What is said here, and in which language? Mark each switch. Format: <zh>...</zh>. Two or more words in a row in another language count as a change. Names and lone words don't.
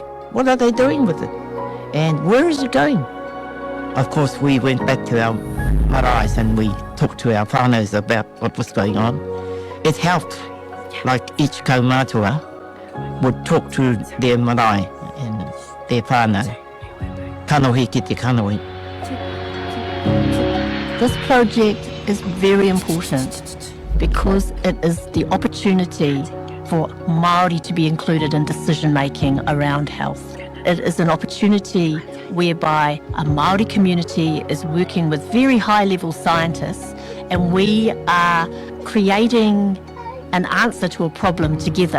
<en>What are they doing with it? And where is it going? Of course, we went back to our maraes and we talked to our whānaus about what was going on. It helped, like each kaumātua would talk to their marae and their whānau.</en> <mi>Kanohi ki te kanohi.</mi> <en>This project is very important because it is the opportunity for Māori to be included in decision making around health. It is an opportunity whereby a Māori community is working with very high level scientists, and we are creating an answer to a problem together.</en>